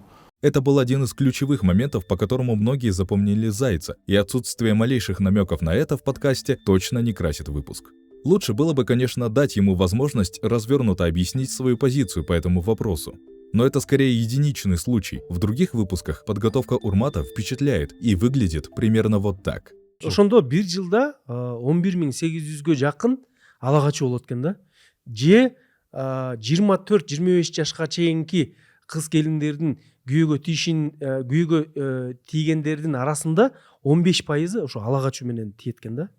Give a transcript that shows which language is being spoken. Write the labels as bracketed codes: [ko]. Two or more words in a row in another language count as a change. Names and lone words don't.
[ru] Это был один из ключевых моментов, по которому многие запомнили Зайца, и отсутствие малейших намеков на это в подкасте точно не красит выпуск. Лучше было бы, конечно, дать ему возможность развернуто объяснить свою позицию по этому вопросу. Но это скорее единичный случай. В других выпусках подготовка Урмата впечатляет и выглядит примерно вот так. [ky] Ошондо бир жылда 11.800-ге жакын ала качуу болот экен да. Же 24-25 жашка чейинки кыз келиндердин күйөөгө тийгендердин арасында 15% ошо ала качуу менен тиет экен да.